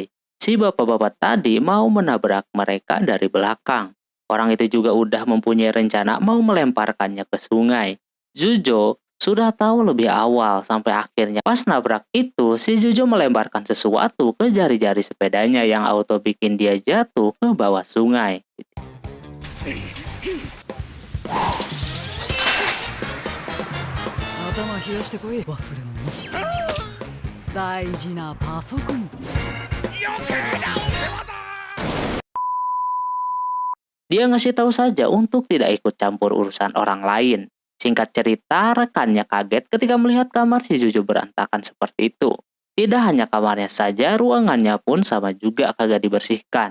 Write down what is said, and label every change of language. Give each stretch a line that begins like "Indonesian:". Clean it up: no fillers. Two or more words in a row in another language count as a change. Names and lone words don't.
Indonesian: Si bapak-bapak tadi mau menabrak mereka dari belakang. Orang itu juga udah mempunyai rencana mau melemparkannya ke sungai. Jujo sudah tahu lebih awal sampai akhirnya pas nabrak itu si Jujo melemparkan sesuatu ke jari-jari sepedanya yang auto bikin dia jatuh ke bawah sungai.
Japanese: 頭冷やしてこい忘れ物大事なパソコン
Indonesian: Dia ngasih tahu saja untuk tidak ikut campur urusan orang lain. Singkat cerita, rekannya kaget ketika melihat kamar si Jujo berantakan seperti itu. Tidak hanya kamarnya saja, ruangannya pun sama juga kagak dibersihkan.